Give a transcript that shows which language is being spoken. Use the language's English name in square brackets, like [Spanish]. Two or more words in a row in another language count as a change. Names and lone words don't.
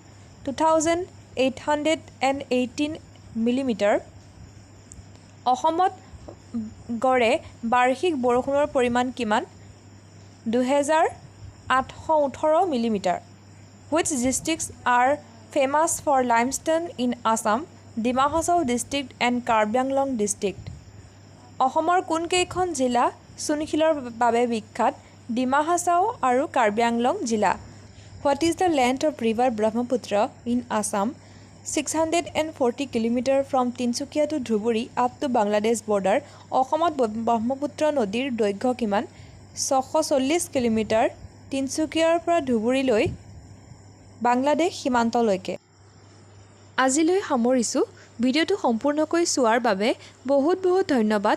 [English] 2818 millimeter. [Assamese] অসমত গড়ে বাৰ্ষিক বৰষুণৰ পৰিমাণ কিমান? 2818 মিলিমিটাৰ. [English] Which districts are famous for limestone in Assam? Dima Hasao district and Karbi Anglong district. [Assamese] অসমৰ কোনকেইখন জিলা চূণশিলৰ বাবে বিখ্যাত? ডিমা হাছাও আৰু কাৰ্বি আংলং জিলা. [English] What is the length of river Brahmaputra in Assam? 640 kilometer from Tinsukia to Dhuburi up to Bangladesh border. [Assamese] অসমত ব্ৰহ্মপুত্ৰ নদীৰ দৈৰ্ঘ্য কিমান? 640 কিলোমিটাৰ তিনিচুকীয়াৰ পৰা ধুবুৰীলৈ বাংলাদেশ সীমান্তলৈকে. আজিলৈ সামৰিছোঁ. ভিডিঅ'টো সম্পূৰ্ণকৈ চোৱাৰ বাবে বহুত বহুত ধন্যবাদ.